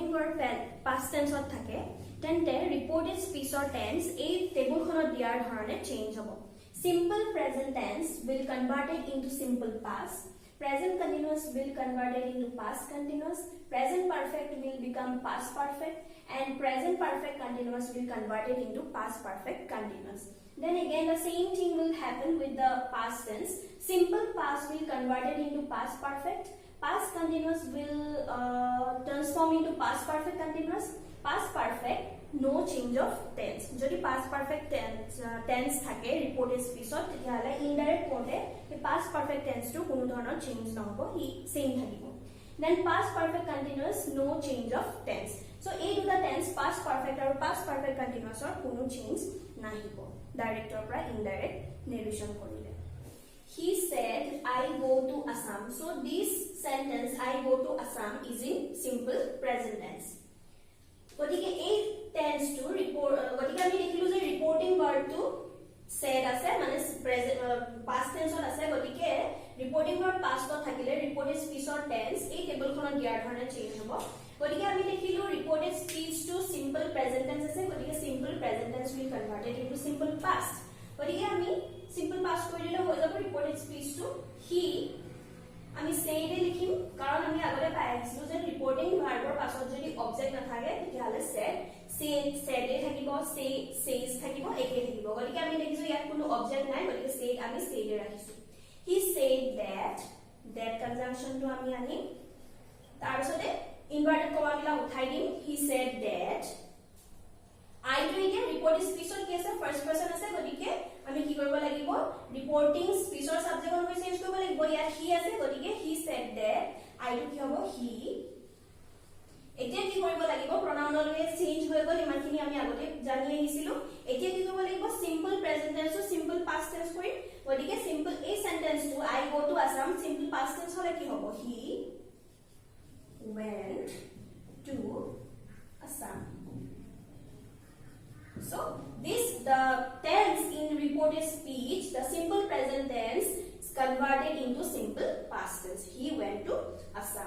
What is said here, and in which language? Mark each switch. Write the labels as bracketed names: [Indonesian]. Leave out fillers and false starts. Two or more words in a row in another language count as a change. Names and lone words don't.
[English] verb past tense [Assamese] ত থাকে তেন্তে [English] reported speech or tense [Assamese] এই টেবুলখনত দিয়াৰ ধৰণে [English] change হ'ব simple present tense will convert it into simple past present continuous will convert it into past continuous present perfect will become past perfect and present perfect continuous will convert it into past perfect continuous then again the same thing will happen with the past tense simple past will convert it into past perfect past continuous will transform into past perfect continuous past perfect no change of tense যদি past perfect tense থাকে reported speech [Assamese] ত তেতিয়ালে [English] indirect [Assamese] কোতে এই [English] past perfect tense [Assamese] টো কোনো ধৰণৰ [English] change [Assamese] নহব ই [English] same থাকিব then past perfect continuous no change of tense so [Assamese] এই দুটা [English] tense past perfect আৰু past perfect continuous [Assamese] ৰ কোনো [English] change নাহিব direct or indirect narration কৰিলে he said I go to Assam so this sentence I go to Assam is in simple present tense [Assamese] গতিকে এই টেন্স টু ৰিপোৰ্ট গতিকে আমি দেখিলো যে [English] reporting verb [Assamese] টু said আছে মানে [English] present past tense [Assamese] ত আছে গতিকে [English] reporting verb past [Assamese] ত থাকিলে [English] reported speech or tense [Assamese] এই টেবুলখনত দিয়াৰ ধৰণে চেঞ্জ হ'ব গতিকে আমি দেখিলো [English] reported speech [Assamese] টু [English] simple present tense [Assamese] আছে গতিকে [English] simple present tense will converted into simple past [Assamese] গতিকে আমি [English] simple past [Assamese] কৰি দিলে হৈ যাব [English] reported speech [Assamese] টু he আমি said লিখিম কাৰণ আমি আগতে পাই আহিছো যে [English] reporting verb [Assamese] পাছত যদি অবজেক্ট নাথাকে তেতিয়ালে said এ থাকিব says থাকিব একে থাকিব গতিকে আমি দেখিছো ইয়াত কোনো অবজেক্ট নাই গতিকে said আমি said এ ৰাখিছো [English] he said that [Assamese] conjunction টো আমি আনি তাৰ পিছতে [English] inverted comma [Assamese] গিলা উঠাই দিম [English] he said that [Assamese] I টো এতিয়া [English] reporting speech [Assamese] কি আছে [English] first person [Assamese] আছে গতিকে আমি কি কৰিব লাগিব [English] reporting speech [Assamese] সাবজেক্ট অনুযায়ী চেঞ্জ কৰিব লাগিব ইয়াত he আছে গতিকে [English] he said that I [Assamese] টো কি হ'ব he এতিয়া কি কৰিব লাগিব pronounলৈ চেঞ্জ হৈ গল ইমানখিনি আমি আগতে জানি আহিছিলো এতিয়া কি কৰিব লাগিব [English] simple present tense [Assamese] ও [English] simple past tense [Assamese] কৰিম গতিকে simple এই sentence টো [English] I go to Assam simple past tense [Assamese] হলে কি হ'ব [English] he went to Assam so this the tense in reported speech the simple present tense is converted into simple past tense he went to Assam.